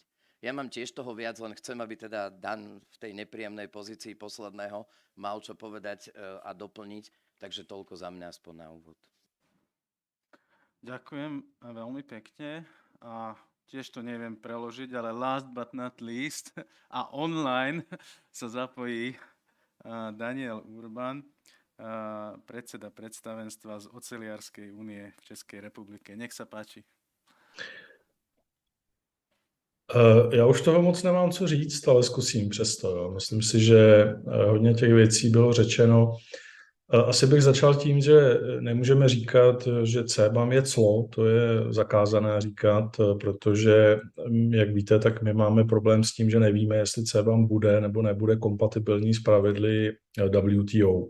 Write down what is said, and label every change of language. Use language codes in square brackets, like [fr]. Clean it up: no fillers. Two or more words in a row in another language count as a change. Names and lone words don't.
[sk] Ja mám tiež toho viac, len chcem, aby teda Dan v tej nepríjemnej pozícii posledného mal čo povedať a doplniť. Takže toľko za mňa aspoň na úvod. Ďakujem veľmi pekne a tiež to neviem preložiť, ale [en] last but not least [sk] a online sa zapojí Daniel Urban, predseda predstavenstva z Oceliarskej únie v Českej republike. Nech sa páči. [cs] Já už toho moc nemám co říct, ale zkusím přesto. Jo. Myslím si, že hodně těch věcí bylo řečeno. Asi bych začal tím, že nemůžeme říkat, že CBAM je clo, to je zakázané říkat, protože, jak víte, tak my máme problém s tím, že nevíme, jestli CBAM bude nebo nebude kompatibilní s pravidly WTO.